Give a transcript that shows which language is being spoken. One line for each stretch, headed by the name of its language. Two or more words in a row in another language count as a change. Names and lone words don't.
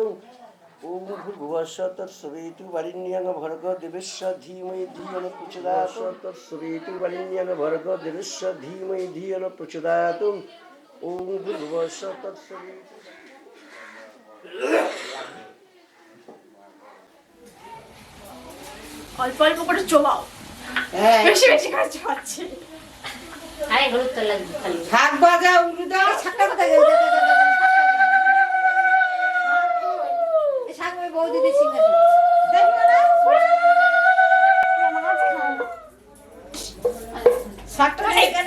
Sanskrit: ओम भूर्भुवस्सुः तत्सवितुर्वरेण्यं भर्गो देवस्य धीमहि धियो न प्रचोदयात्। तत्सवितुर्वरेण्यं भर्गो देवस्य धीमहि धियो न प्रचोदयात्। ओम भूर्भुवस्सुः तत्सवितुर्
Bangla: অল্প অল্প করে চোবাও, বেশি বেশি করে চোবাচ্ছি। আরে হলুদ তো লাগবে খালি শাক ভাজা উল্টে দাও শাকটা কোথায় গেল এই শাক ওই বৌদি দিয়ে সিঙ্গা দেখো না শাকটা এখানে